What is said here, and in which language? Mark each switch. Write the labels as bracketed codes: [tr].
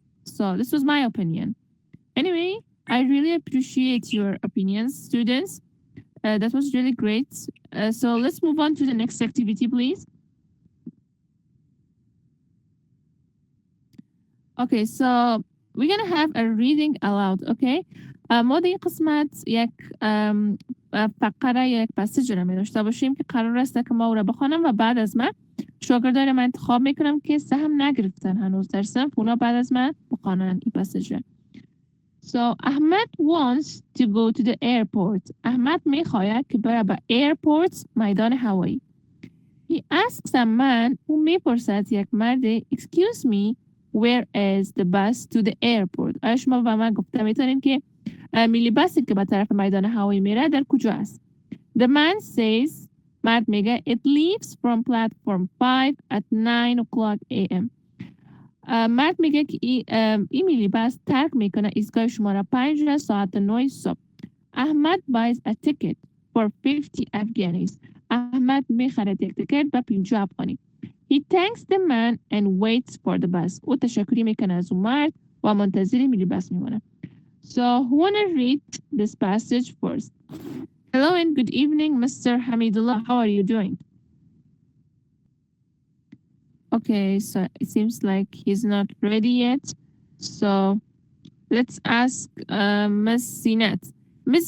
[en] So this was my opinion. Anyway, I really appreciate your opinions, students. That was really great. So let's move on to the next activity, please. Okay, so we're gonna have a reading aloud, okay? [fa] ما در این قسمت یک فقره یا یک پسیج رو می داشته باشیم که قرار است که ما او را بخوانم و بعد از من شاگردان من انتخاب میکنم که سهم نگرفتن هنوز در صنف، اونا بعد از من بخوانن این پسیج. [en] So Ahmed wants to go to the airport. [fa] احمد میخواید که بره به airport، میدان هوایی. [en] He asks a man who [fa] میپرسد یک مرد [en] excuse me where is the bus to the airport. [fa] آیا شما به من گفته میتونین که میلی بسی که به طرف میدان هوایی میره در کجا است؟ [en] The man says [fa] مرد میگه [en] it leaves from platform 5 at 9 o'clock a.m. [fa] مرد میگه که این میلی بس ترک میکنه ایستگاه شماره 5 ساعت 9 صبح. [en] Ahmad buys a ticket for 50 Afghanis. [fa] احمد میخره یک تیکت به 50 افغانی. [en] He thanks the man and waits for the bus. [fa] او تشکری میکنه از اون مرد و منتظر میلی بس میمونه. [en] So who wanna read this passage first? Hello and good evening, Mr. Hamidullah. How are you doing? Okay, so it seems like he's not ready yet. So let's ask Ms. Zinat. Ms.